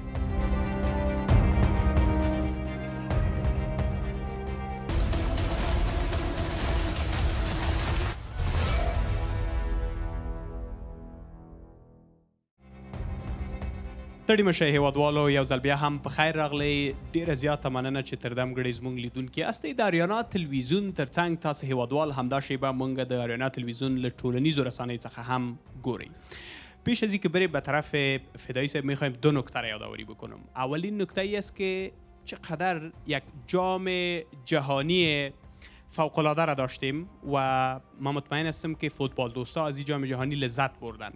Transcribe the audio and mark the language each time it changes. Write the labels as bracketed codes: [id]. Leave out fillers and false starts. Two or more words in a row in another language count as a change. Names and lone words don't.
[ps] ستړي مه شئ هیوادوالو، یو ځل بیا هم په خیر راغلی. ډېره زیاته مننه چې تر دم ګړی زموږ لیدونکي یاستئ. د اریانا تلویزیون تر څنګ تاسو هیوادوال همدا شیبه موږ د اریانا تلویزیون له ټولنیزو رسانیو څخه هم گوری. [fa] پیش از اینکه بریم به طرف فدایی صاحب میخوایم 2 نکته را یادآوری بکنم. اولین نکته ای است که چقدر یک جام جهانی فوق‌العاده را داشتیم و ما مطمئن هستم که فوتبال دوستا از این جام جهانی لذت بردن.